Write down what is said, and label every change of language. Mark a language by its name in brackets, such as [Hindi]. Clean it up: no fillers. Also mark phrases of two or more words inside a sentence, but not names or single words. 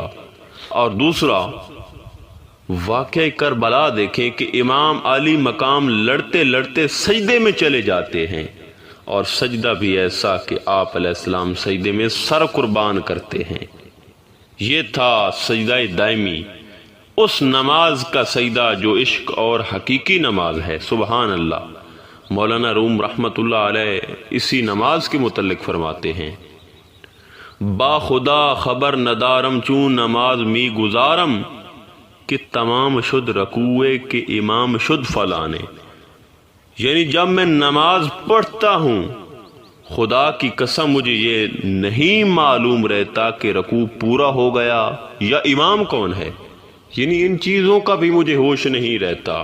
[Urdu] اور دوسرا واقعہ کربلا دیکھیں کہ امام علی مقام لڑتے لڑتے سجدے میں چلے جاتے ہیں، اور سجدہ بھی ایسا کہ آپ [Arabic] علیہ السلام [Urdu] سجدے میں سر قربان کرتے ہیں۔ یہ تھا سجدہ دائمی، اس نماز کا سجدہ جو عشق اور حقیقی نماز ہے۔ [Arabic] سبحان اللہ۔ [Urdu] مولانا روم [Arabic] رحمۃ اللہ علیہ [Urdu] اسی نماز کے متعلق فرماتے ہیں، [Persian] با خدا خبر ندارم چون نماز می گزارم کہ تمام شد رکوع کے امام شد فلانے، [Urdu] یعنی جب میں نماز پڑھتا ہوں خدا کی قسم مجھے یہ نہیں معلوم رہتا کہ رکوع پورا ہو گیا یا امام کون ہے، یعنی ان چیزوں کا بھی مجھے ہوش نہیں رہتا۔